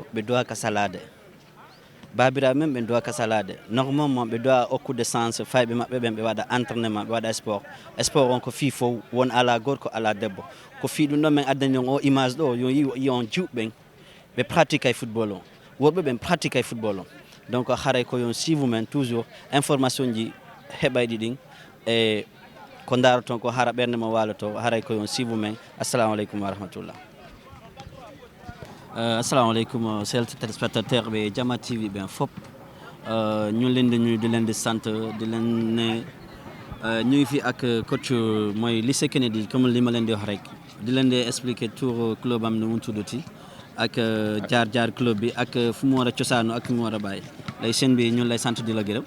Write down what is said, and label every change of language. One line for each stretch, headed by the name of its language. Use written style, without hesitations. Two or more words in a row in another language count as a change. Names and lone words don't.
Fula: ɓe dowa ka salade babiraɓe men ɓe dowa ka salade normalement ɓe dowa hokkude sens fayɓe maɓɓe ɓen ɓe waɗa entraînement ɓe waɗa sport on ko fi fof won ala gorko ala debbo ko fi ɗum ɗon min addani on o image ɗo yo yi on jiwɓen ɓe pratique ay football o worɓe ɓen pratique ay football o donc haray ko yon suive men
French: toujours information
Fula: ji heɓayɗi ɗin e ko daroton ko hara ɓernde mo waloto haray ko yon suive men
Arabic: السلام عليكم ورحمة الله السلام عليكم
Wolof: sel téléspectateur ɓe Jama TV ɓen fop ñu leen di nuyu di leen di sant di leen ne ñu ngi fi ak coach mooy lycée Kennedy comme li ma leen di wax rek di leen di expliquer tour club am nu mu tuddati ak jaar club bi ak fu mu war a cosaanu ak fu mu war a bàyyi lay seen bi ñun lay sant di la gërëm.